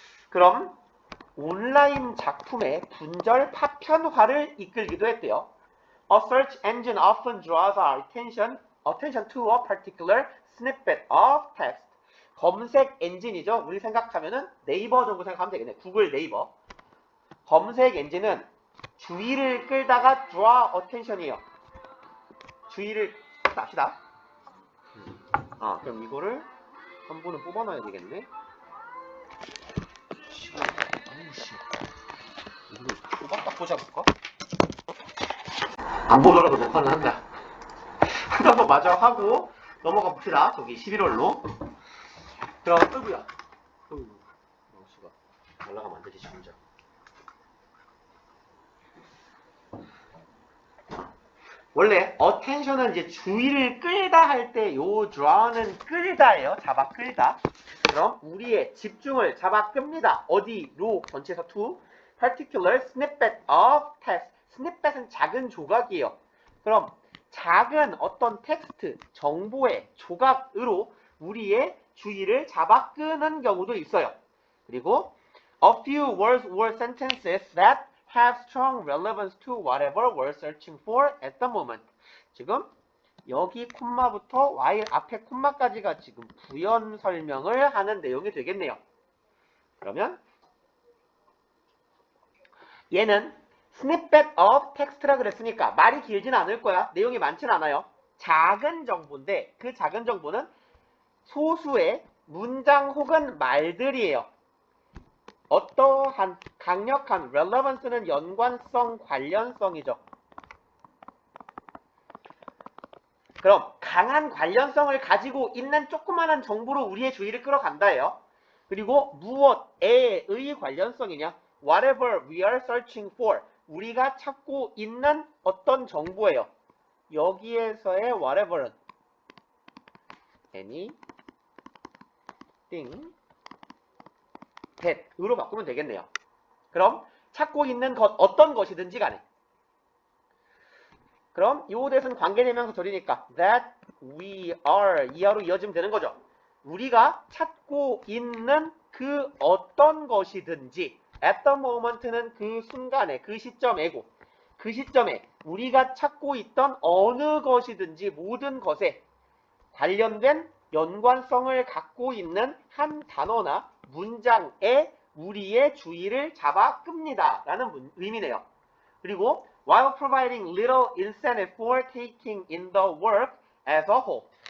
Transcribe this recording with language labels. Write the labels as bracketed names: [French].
[Korean] 그럼 온라인 작품의 분절 파편화를 이끌기도 했대요. [English] A search engine often draws our attention to a particular snippet of text. [Korean] 검색 엔진이죠. 우리 생각하면은 네이버 정도 생각하면 되겠네. 구글 네이버. 검색 엔진은 주의를 끌다가 [English] draw attention [Korean] 이에요. 주의를 합시다. 그럼 이거를 한 번은 뽑아놔야 되겠네. 이걸 뽑았다 꽂아볼까? 안 보더라도 녹화는 한다. 한번 마저 하고 넘어가 봅시다. 저기 11월로. 그럼 어이구야. 마우스가 올라가면 안 되지 진짜. 원래 attention은 이제 주의를 끌다 할 때 요 draw는 끌다예요. 잡아 끌다. 그럼 우리의 집중을 잡아 끕니다. 어디로? 전체에서 [English] to particular snippet of text. [Korean] snippet은 작은 조각이에요. 그럼 작은 어떤 텍스트, 정보의 조각으로 우리의 주의를 잡아 끄는 경우도 있어요. [English] 그리고 a few words or sentences that have strong relevance to whatever we're searching for at the moment. [Korean] 지금 여기 콤마부터 while 앞에 콤마까지가 지금 부연 설명을 하는 내용이 되겠네요. 그러면 얘는 snippet of text라 그랬으니까 말이 길진 않을 거야. 내용이 많진 않아요. 작은 정보인데 그 작은 정보는 소수의 문장 혹은 말들이에요. 어떠한 강력한 relevance는 연관성, 관련성이죠. 그럼 강한 관련성을 가지고 있는 조그마한 정보로 우리의 주의를 끌어간다예요. 그리고 무엇에의 관련성이냐? [English] Whatever we are searching for. [Korean] 우리가 찾고 있는 어떤 정보예요. 여기에서의 whatever는 [English] anything that [Korean] 으로 바꾸면 되겠네요. 그럼 찾고 있는 것 어떤 것이든지 간에. 그럼 요 대신 관계대명사 절이니까 [English] that we are [Korean] 이하로 이어지면 되는 거죠. 우리가 찾고 있는 그 어떤 것이든지 [English] at the moment [Korean] 는 그 순간에 그 시점에고 그 시점에 우리가 찾고 있던 어느 것이든지 모든 것에 관련된 연관성을 갖고 있는 한 단어나 문장에 우리의 주의를 잡아 끕니다 라는 의미네요. [English] 그리고 while providing little incentive for taking in the work as a whole.